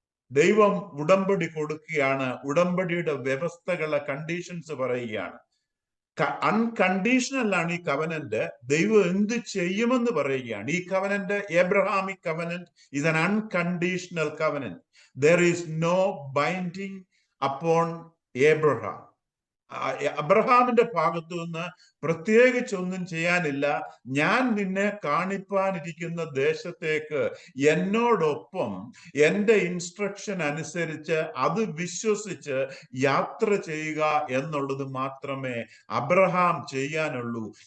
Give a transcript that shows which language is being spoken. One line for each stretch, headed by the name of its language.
Malayalam: ദൈവം ഉടമ്പടി കൊടുക്കുകയാണ്, ഉടമ്പടിയുടെ വ്യവസ്ഥകളെ കണ്ടീഷൻസ് പറയുകയാണ്. അൺകണ്ടീഷണൽ ആണ് ഈ കവനന്റ്. ദൈവം എന്ത് ചെയ്യുമെന്ന് പറയുകയാണ്.
English: ഈ covenant, Abrahamic covenant is an unconditional covenant. There is no binding upon Abraham.
Malayalam: അബ്രഹാമിന്റെ ഭാഗത്തു നിന്ന് പ്രത്യേകിച്ചൊന്നും ചെയ്യാനില്ല. ഞാൻ നിന്നെ കാണിപ്പാനിരിക്കുന്ന ദേശത്തേക്ക് എന്നോടൊപ്പം എൻ്റെ ഇൻസ്ട്രക്ഷൻ അനുസരിച്ച് അത് വിശ്വസിച്ച് യാത്ര ചെയ്യുക എന്നുള്ളത് മാത്രമേ അബ്രഹാം ചെയ്യാനുള്ളൂ.